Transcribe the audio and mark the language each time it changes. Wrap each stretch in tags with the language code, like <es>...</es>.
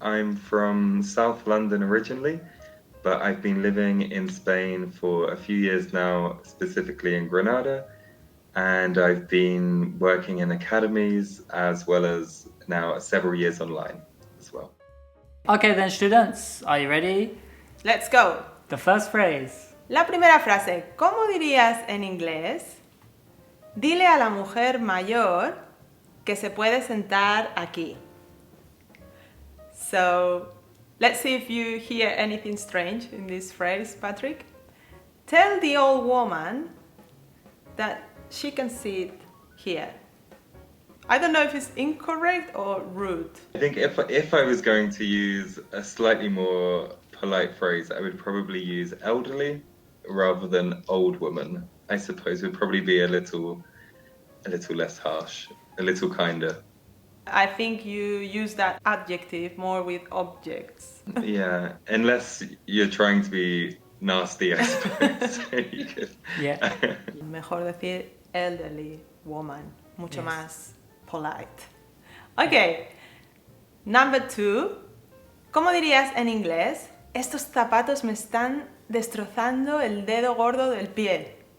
<en>I'm from South London originally, but I've been living in Spain for a few years now, specifically in Granada, and I've been working in academies as well as now several years online as well. Okay then, students, are you ready? Let's go. The first phrase.</en> <es>La primera frase, ¿cómo dirías en inglés? Dile a la mujer mayor que se puede sentar aquí.</es> <en>So, let's see if you hear anything strange in this phrase, Patrick. Tell the old woman that she can sit here. I don't know if it's incorrect or rude. I think if I was going to use a slightly more polite phrase, I would probably use elderly rather than old woman. I suppose would probably be a little less harsh, a little kinder. I think you use that adjective more with objects. Yeah, unless you're trying to be nasty, I suppose. You could. Yeah.</en> <es>Mejor decir elderly woman, mucho</es> <en>Yes. más polite. Okay, number 2.</en> <es>¿Cómo dirías en inglés? Estos zapatos me están destrozando el dedo gordo del pie.</es>